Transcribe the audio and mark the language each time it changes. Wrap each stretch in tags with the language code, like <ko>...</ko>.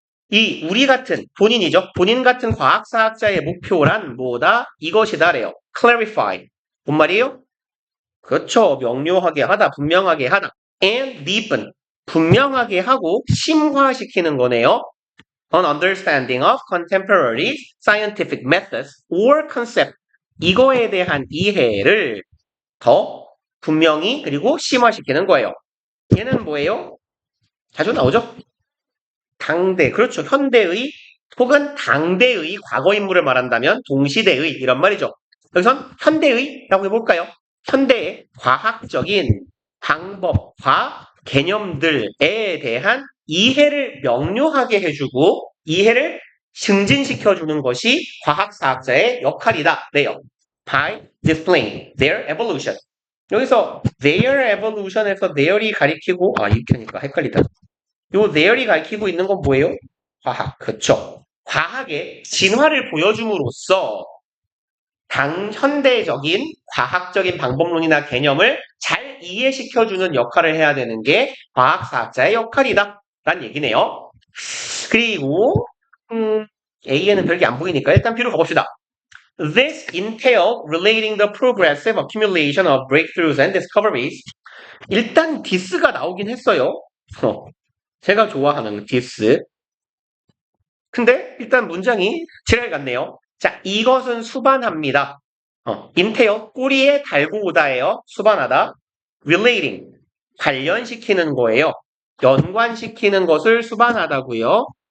<ko>이 우리 같은 본인이죠. 본인 같은 과학사학자의 목표란 뭐다? 이것이다래요. Clarify. 뭔 말이에요? 그렇죠. 명료하게 하다, 분명하게 하다.</ko> <en>And deepen.</en> <ko>분명하게 하고 심화시키는 거네요.</ko> <en>An understanding of contemporary scientific methods or concept.</en> <ko>이거에 대한 이해를 더 분명히 그리고 심화시키는 거예요. 얘는 뭐예요? 자주 나오죠? 당대, 그렇죠. 현대의 혹은 당대의 과거 인물을 말한다면 동시대의 이런 말이죠. 여기선 현대의라고 해볼까요? 현대의 과학적인 방법과 개념들에 대한 이해를 명료하게 해주고 이해를 증진시켜주는 것이 과학사학자의 역할이다. 네요.</ko> <en>by displaying their evolution.</en> <ko>여기서 their evolution에서 their이 가리키고 이렇게 하니까 헷갈리다. 요 their이 가리키고 있는 건 뭐예요? 과학. 그쵸? 과학의 진화를 보여줌으로써 현대적인 과학적인 방법론이나 개념을 잘 이해시켜주는 역할을 해야 되는 게 과학사학자의 역할이다. 라는 얘기네요. 그리고 A에는 별게 안 보이니까 일단 B로 가봅시다.</ko> <en>This entailed relating the progressive accumulation of breakthroughs and discoveries.</en> <ko>일단 this가 나오긴 했어요. 제가 좋아하는 this. 근데 일단 문장이 지랄 같네요. 자, 이것은 수반합니다. entail, 꼬리에 달고 오다예요. 수반하다. relating, 관련시키는 거예요. 연관시키는 것을 수반하다고요.</ko>